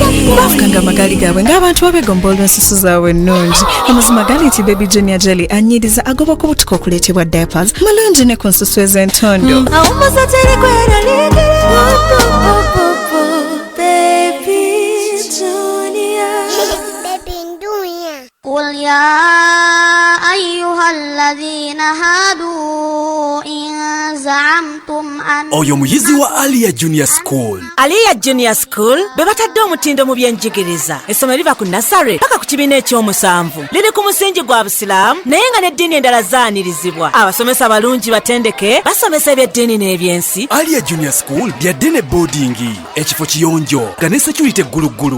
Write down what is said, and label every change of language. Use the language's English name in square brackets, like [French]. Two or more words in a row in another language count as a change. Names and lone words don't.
[Ganda] Baafukanga amagaali gaabwe ng'abantu babegomba olw'ensusu zaabwe ennungi. Amazima gali nti Baby Junior Jelly anyiriza agoba ku butuka okuleetebwa diapers mulungi ne ku nsusu ez'entondo. Awummuza teri kweraliikirira. Baby Junior. [Arabic] قل يا أيها الذين هادوا إن زعمتم أن [Ganda] oyo muyizi wa Aliyah Junior School. Aliyah Junior School be batadde omutindo mu byenjigiriza. Essomero liva ku nasare paka ku kibiina ekyomusanvu. Liri ku musingi gwa Busiraamu naye nga n'eddiini endala zaanirizibwa. Abasomesa abalungi batendeke basomesa ebyeddiini n'ebyensi. Aliyah Junior School byadde ne boardingi, ekifo kiyonjo nga ne security egguluggulu.